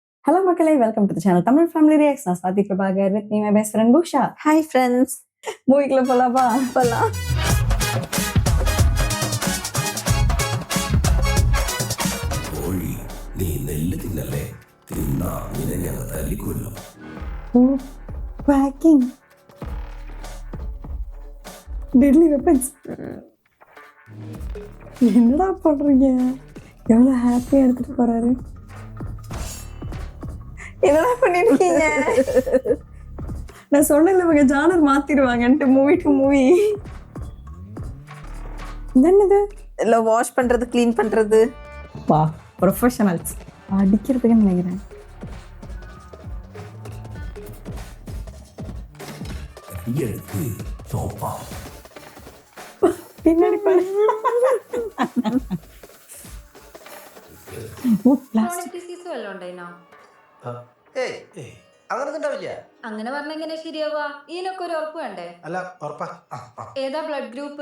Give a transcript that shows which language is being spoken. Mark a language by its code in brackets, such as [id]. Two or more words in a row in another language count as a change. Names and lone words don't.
[en] Hello Makalai, welcome to the channel Tamil Family Reacts. நான் Swati Prabhakar with me, my best friend Busha. Hi friends. [ta] மூவிக்குள்ள போலாமா? போலாம். [ml] കോഴി നീ നെല്ല് തിന്നല്ലേ തിന്നാ നിന്നെ ഞങ്ങൾ തല്ലിക്കൊല്ലും. [en] Oh, cracking. Deadly weapons. [ta] என்னடா பண்றீங்க? எவ்வளவு ஹாப்பியா எடுத்துட்டு போறாரு. என்னடா பண்ணிருக்கீங்க? நான் சொன்னேன்ல இவங்க ஜானர் மாத்திடுவாங்கன்ட்டு [en] movie to movie. [ta] என்னது? இல்ல வாஷ் பண்றது க்ளீன் பண்றது. வா ப்ரொஃபஷனல்ஸ் அடிக்கிறதுக்குன்னு நினைக்கிறேன். கையெழுத்து சோப்பா [ml] പിന്നടി അങ്ങനെ ഉണ്ടാവില്ല. അങ്ങനെ പറഞ്ഞ എങ്ങനെ ശരിയാവാ? ഇതിനൊക്കെ ഒരു ഉറപ്പ് വേണ്ടേ? അല്ല ഉറപ്പാ. ഏതാ ബ്ലഡ് ഗ്രൂപ്പ്?